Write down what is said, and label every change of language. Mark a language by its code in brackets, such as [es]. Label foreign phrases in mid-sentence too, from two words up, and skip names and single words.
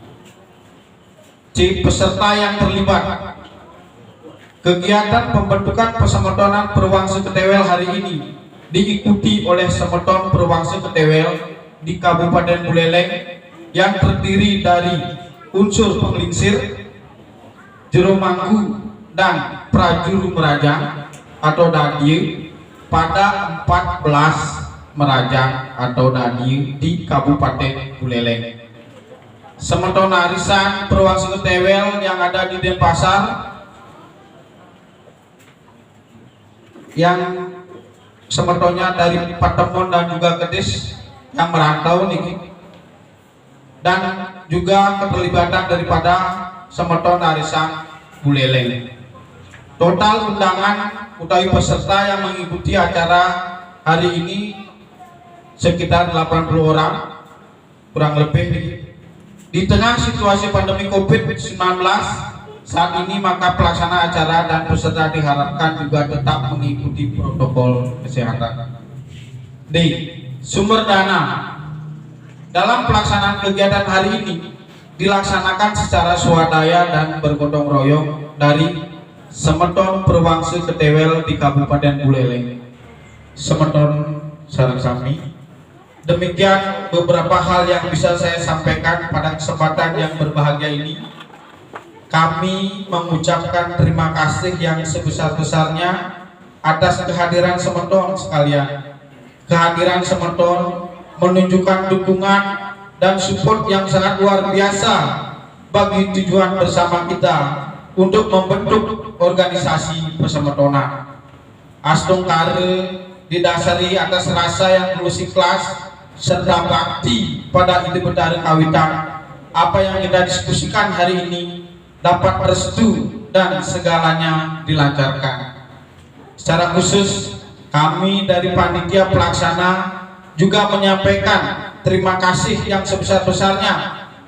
[id] C. Peserta yang terlibat. Kegiatan pembentukan Pesemetonan Perwangsa Ketewel hari ini diikuti oleh Semeton Perwangsa Ketewel di Kabupaten Buleleng yang terdiri dari unsur penglingsir, jero mangku, dan prajuru merajang atau dadie pada 14 merajang atau dadie di Kabupaten Buleleng. Semeton arisan Perwangsa Ketewel yang ada di Denpasar yang semetonnya dari Patemon dan juga Kedis yang merantau nih, dan juga keterlibatan daripada Semeton arisan Buleleng. Total undangan utawi peserta yang mengikuti acara hari ini sekitar 80 orang kurang lebih. Di tengah situasi pandemi COVID-19 saat ini, maka pelaksana acara dan peserta diharapkan juga tetap mengikuti protokol kesehatan. D. Sumber dana. Dalam pelaksanaan kegiatan hari ini dilaksanakan secara swadaya dan bergotong royong dari Semeton Perwangsa Ketewel di Kabupaten Buleleng, Semeton [ban] sareng sami. [id] Demikian beberapa hal yang bisa saya sampaikan pada kesempatan yang berbahagia ini. Kami mengucapkan terima kasih yang sebesar-besarnya atas kehadiran Semeton sekalian. Kehadiran Semeton menunjukkan dukungan dan support yang sangat luar biasa bagi tujuan bersama kita untuk membentuk organisasi Pesemetonan. Astung kare didasari atas rasa yang tulus ikhlas serta bakti pada ide betara kawitan. Apa yang kita diskusikan hari ini dapat restu dan segalanya dilancarkan. Secara khusus kami dari panitia pelaksana juga menyampaikan terima kasih yang sebesar-besarnya